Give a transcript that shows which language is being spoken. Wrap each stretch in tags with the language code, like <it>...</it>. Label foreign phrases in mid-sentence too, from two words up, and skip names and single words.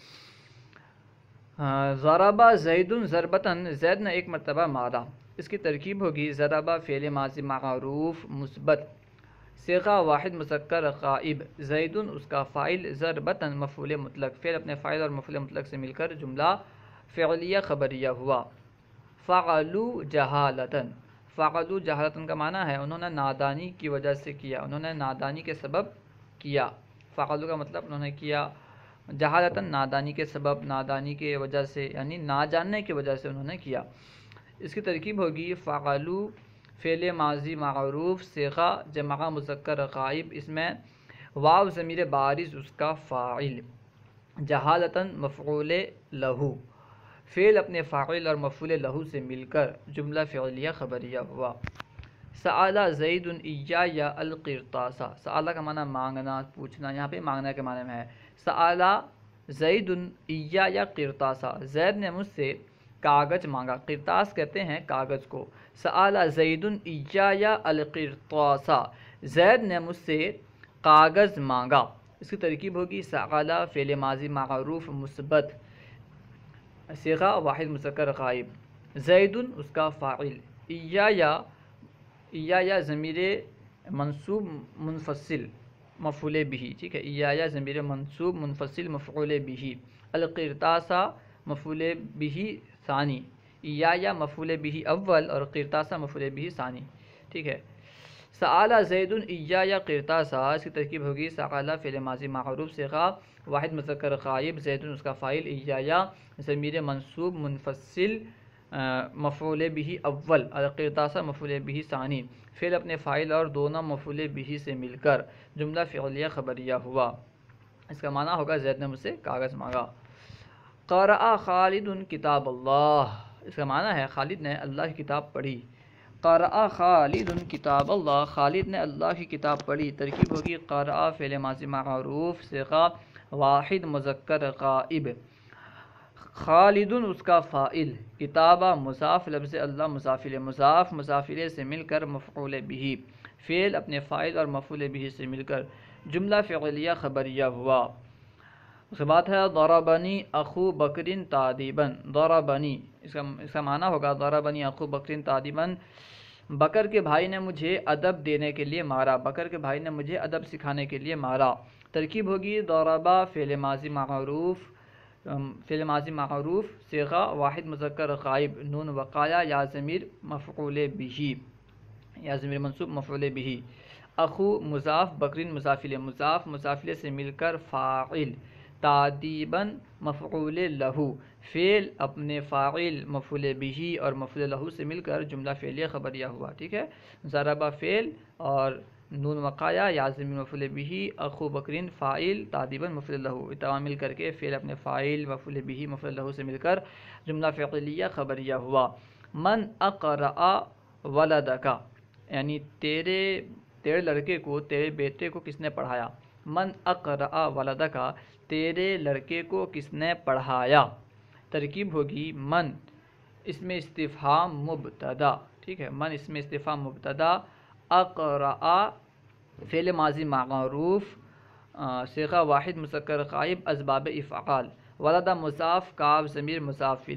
<ar>ضرب زید ضربتن،</ar> <ur>زید نے ایک مرتبہ مارا، اس کی ترکیب ہوگی ضرب فعل ماضی معروف مثبت، صیغہ واحد مذکر غائب، زید اس کا فاعل، ضربتن مفعول مطلق، فعل اپنے فاعل اور مفعول مطلق سے مل کر جملہ فعلیہ خبریہ ہوا۔</ur> <ar>فعلوا جہالتن، فعلوا جہالتن</ar> <ur>کا معنی ہے انہوں نے نادانی کی وجہ سے کیا، انہوں نے نادانی کے سبب کیا، فعلوا کا مطلب انہوں نے کیا، جہالتن نادانی کے سبب، نادانی کے وجہ سے، یعنی نہ جاننے کی وجہ سے انہوں نے کیا۔ اس کی ترکیب ہوگی فعلوا فعل ماضی معروف، صیغہ جمع مذکر غائب، اس میں واو ضمیر بارز اس کا فاعل، جہالتن مفعول لہ، فعل اپنے فاعل اور مفعول لہ سے مل کر جملہ فعلیہ خبریہ ہوا۔</ur> <ar>سأل زید ایایا القرطاس،</ar> <ur>سأل کا معنی مانگنا، پوچھنا، یہاں پہ مانگنا کے معنی میں ہے۔</ur> <ar>سأل زید ایایا قرطاس،</ar> <ur>زید نے مجھ سے کاغذ مانگا، قرطاس کہتے ہیں کاغذ کو۔</ur> <ar>سأل زید ایایا القرطاس،</ar> <ur>زید نے مجھ سے کاغذ مانگا، اس کی ترکیب ہوگی سعلا فعل ماضی معروف مثبت صیغہ واحد مذکر غائب، زیدن اس کا فاعل، یا ضمیر منصوب منفصل مفعول به، ٹھیک ہے، یا ضمیر منصوب منفصل مفعول به، القرطاسہ مفعول به ثانی، یا مفعول به اول اور قرطاسہ مفعول به ثانی، ٹھیک ہے۔</ur> <ar>سآل زید یا قرطاسہ،</ar> <ur>اس کی ترکیب ہوگی سآل فعل ماضی معروف صیغہ واحد مذکر غائب، زید اس کا فاعل، یا ضمیر منصوب منفصل مفعول به اول، القرطاسہ مفعول به ثانی، فعل اپنے فاعل اور دونوں مفعول به سے مل کر جملہ فعلیہ خبریہ ہوا۔ اس کا معنی ہوگا زید نے مجھ سے کاغذ مانگا۔</ur> <ar>قرأ خالد کتاب اللہ،</ar> <ur>اس کا معنی ہے خالد نے اللہ کی کتاب پڑھی۔</ur> <ar>قرأ خالد کتاب اللہ،</ar> <ur>خالد نے اللہ کی کتاب پڑھی، ترکیب ہوگی قرأ فعل ماضی معروف صیغہ واحد مذکر غائب، خالد اس کا فاعل، کتابہ مضاف، لفظ اللہ مضاف الیہ، مضاف الیہ سے مل کر مفعول به، فعل اپنے فاعل اور مفعول به سے مل کر جملہ فعلیہ خبریہ ہوا۔ اس کے بعد ہے</ur> <ar>ضربنی اخو بکر تادیبا،</ar> <ur>ضربنی اس کا معنی ہوگا</ur> <ar>ضربنی اخو بکر تادیبا،</ar> <ur>بکر کے بھائی نے مجھے ادب دینے کے لیے مارا، بکر کے بھائی نے مجھے ادب سکھانے کے لیے مارا، ترکیب ہوگی ضربہ فعل ماضی معروف صیغہ واحد مذکر غائب، نون وقایا یا ضمیر مفعول به، یا ضمیر منصوب مفعول به، اخو مضاف، بکرین مضاف الیہ، مضاف الیہ سے مل کر فاعل، تادیباً مفعول لہ، فعل اپنے فاعل مفعول به اور مفعول لہ سے مل کر جملہ فعلیہ خبریہ ہوا، ٹھیک ہے۔ ضربہ فعل اور نون وقایا یا ضمیر مفعول به، اخو بکرین فاعل، تادیباً مفعول لہ، تمام مل کر کے فعل اپنے فاعل مفعول به مفعول لہ سے مل کر جملہ فعلیہ خبریہ ہوا۔</ur> <ar>من اقرأ ولدک،</ar> <ur>یعنی تیرے لڑکے کو، تیرے بیٹے کو کس نے پڑھایا؟</ur> <ar>من اقرأ ولدک،</ar> <ur>تیرے لڑکے کو کس نے پڑھایا، ترکیب ہوگی من اسم استفہام مبتدا، ٹھیک ہے، من اسم استفہام مبتدا، اقرأ فعل ماضی معروف صیغہ واحد مذکر غائب اسباب افعال، ولد مضاف، کاف ضمیر مضاف</ur>